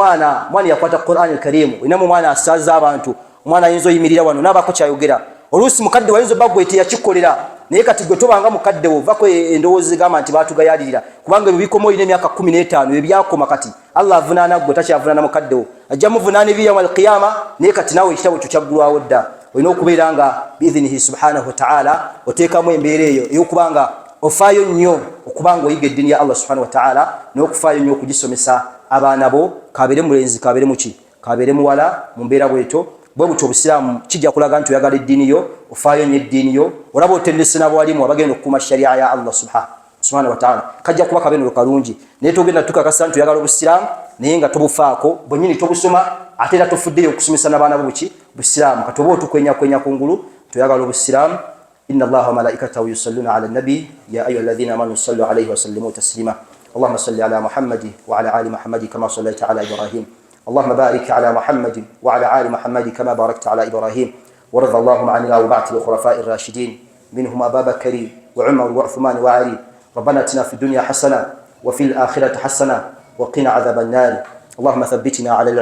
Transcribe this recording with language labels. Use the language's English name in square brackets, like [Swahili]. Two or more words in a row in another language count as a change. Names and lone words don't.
[Ganda] mwana yakwata Qur'an al-Karim olinamu mwana asaza abantu omwana ayinza oyimirira wano nabaako kyayogera oluusi mukadde wayinza obba gwe teyakikolera naye kati gwe tobanga mukadde wo vako endowooza egamba nti baatugayalirira kubanga ebyo bikoma olina emyaka 15 ebyakoma kati Allah avunaana gwe takyavunaana mukadde wo ajja muvunaana ebiyawma al-qiyama naye kati naawe ekitabo kyo kyaggulwawo dda olina okubeera nga [Arabic] بإذنه سبحانه وتعالى [Ganda] oteekamu embeera eyo ey'okubanga ofaayo nnyo okubanga oyiga eddiini ya Allah [Arabic] سبحانه وتعالى [Ganda] n'okufaayo nnyo okugisomesa abaana bo kabeere mulenzi kabeere muwala mu mbeera bweto bwe butyo obusiraamu kijja kulaga nti oyagala eddiini yo ofaayo nnyo eddiini yo olaba otendese n'abawalimu abagenda okukuuma sharia ya Allah [Arabic] سبحانه وتعالى [Ganda] kajja kuba kabenero kalungi naye togenda tukakasa nti oyagala obusiraamu naye nga tobufaako bwennyini tobusoma ate era tofuddeyo okusomesa n'abaana bo busiraamu kati oba otukwenya kungulu toyagala obusiraamu [Arabic] إن الله وملائكته يصلون على النبي يا أيها الذين آمنوا صلوا عليه وسلموا تسليما اللهم صل على محمد وعلى آل محمد كما صليت على إبراهيم اللهم بارك على محمد وعلى آل محمد كما باركت على إبراهيم ورضى اللهم عن الأربعة الخلفاء الراشدين منهم أبا بكر وعمر وعثمان وعلي ربنا اتنا في الدنيا حسنة وفي الآخرة حسنة وقنا عذاب النار اللهم ثبتنا